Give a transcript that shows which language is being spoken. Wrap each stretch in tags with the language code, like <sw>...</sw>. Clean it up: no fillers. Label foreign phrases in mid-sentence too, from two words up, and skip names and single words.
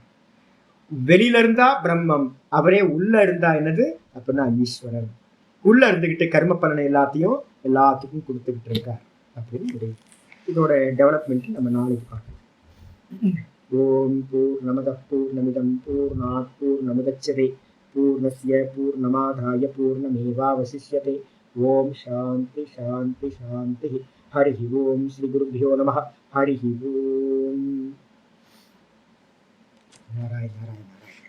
<ta>வெளியில இருந்தா பிரம்மம், அவரே உள்ள இருந்தா என்னது அப்படின்னா ஈஸ்வரன். உள்ள இருந்துகிட்டு கர்ம பலனை எல்லாத்துக்கும் கொடுத்துக்கிட்டு இருக்கார் அப்படின்னு இதோட டெவலப்மெண்ட் நம்ம நாளைக்கு பார்க்கலாம்.</ta> <sa>ॐ पूर्णमदः पूर्णमिदं पूर्णात् पूर्णमुदच्यते पूर्णस्य पूर्णमादाय पूर्णमेवावशिष्यते. ॐ शान्ति शान्ति शान्ति. हरि ॐ श्री गुरुभ्यो नमः. हरि ॐ। नारायण नारायण.</sa>